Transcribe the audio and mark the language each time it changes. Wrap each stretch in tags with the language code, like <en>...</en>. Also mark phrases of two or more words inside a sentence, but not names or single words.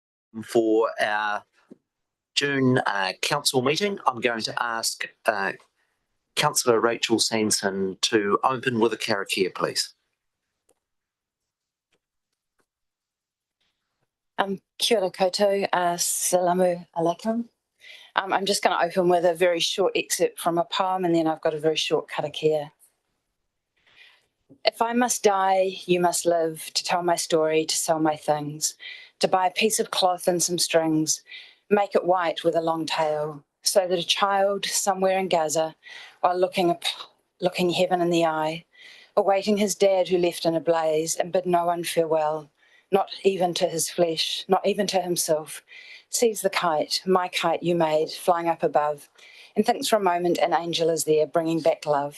<en>For our June council meeting, I'm going to ask Councillor Rachel Sanson to open with a karakia, please.</en> <mi>Kia ora koutou,</mi> <ar>سلام عليكم.</ar> <en>I'm just going to open with a very short excerpt from a poem, and then I've got a very short karakia. If I must die, you must live, to tell my story, to sell my things, to buy a piece of cloth and some strings, make it white with a long tail, so that a child somewhere in Gaza, while looking heaven in the eye, awaiting his dad who left in a blaze and bid no one farewell, not even to his flesh, not even to himself, sees the kite, my kite you made, flying up above, and thinks for a moment an angel is there bringing back love.</en>